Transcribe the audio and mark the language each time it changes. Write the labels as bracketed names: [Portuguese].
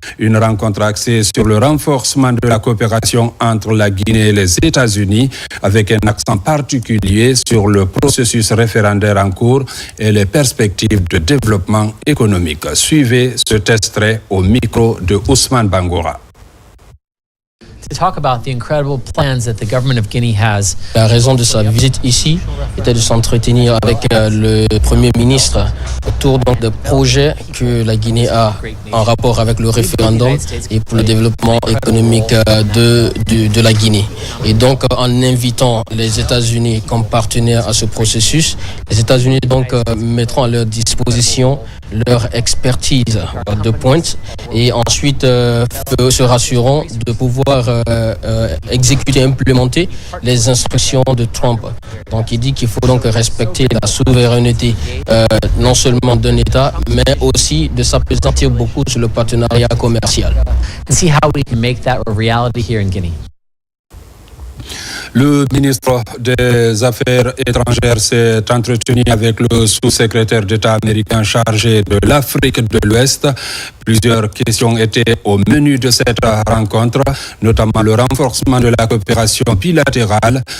[French] Une rencontre axée sur le renforcement de la coopération entre la Guinée et les États-Unis, avec un accent particulier sur le processus référendaire en cours et les perspectives de développement économique. Suivez cet extrait au micro de Ousmane Bangoura. [English] To talk about the incredible plans that the government of Guinea has. [French] La raison de sa visite ici était de s'entretenir avec le Premier ministre autour donc de projets que la Guinée a en rapport avec le référendum et pour le développement économique de la Guinée. Et donc en invitant les États-Unis comme partenaires à ce processus, les États-Unis donc mettront à leur disposition leur expertise de pointe et ensuite se rassureront de pouvoir exécuter, implémenter les instructions de Trump. Donc il dit qu'il faut donc respecter la souveraineté non seulement d'un État, mais aussi de s'appesantir beaucoup sur le partenariat commercial. [English] And see how we can make that a reality here in Guinea. [French] Le ministre des Affaires étrangères s'est entretenu avec le sous-secrétaire d'État américain chargé de l'Afrique de l'Ouest. Plusieurs questions étaient au menu de cette rencontre, notamment le renforcement de la coopération bilatérale.